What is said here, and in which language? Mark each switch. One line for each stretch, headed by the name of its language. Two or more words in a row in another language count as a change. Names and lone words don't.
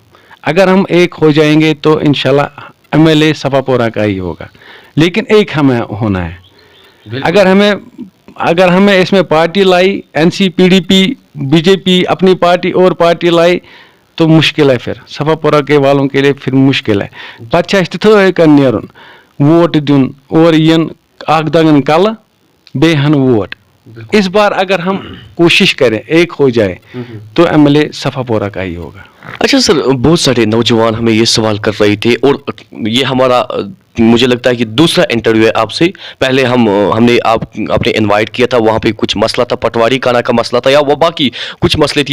Urdu: اگر ہم ایک ہو جائیں گے تو انشاءاللہ MLA صفا پورہ کا ہی ہوگا, لیکن ایک ہمیں ہونا ہے. اگر ہمیں اس میں پارٹی لائی, NC PDP BJP اپنی پارٹی اور پارٹی لائی تو مشکل ہے, پھر صفا پورہ کے والوں کے لیے پھر مشکل ہے.
Kashmiri: پتہ چھِ تِتھٲے کٔنۍ نیرُن, ووٹ دیُن اور یِن اکھ دگن کلہٕ بیٚیہِ ہن ووٹ.
Urdu: اس بار اگر ہم کوشش کریں ایک ہو جائے تو MLA صفا پورہ کا ہی ہوگا. اچھا سر, بہت سارے نوجوان ہمیں یہ سوال کر رہے تھے, اور یہ ہمارا مجھے لگتا ہے کہ دوسرا انٹرویو ہے آپ سے. پہلے ہم نے آپ نے انوائٹ کیا تھا, وہاں پہ کچھ مسئلہ تھا, پٹواری کھانا کا مسئلہ تھا یا وہ باقی کچھ مسئلے تھے.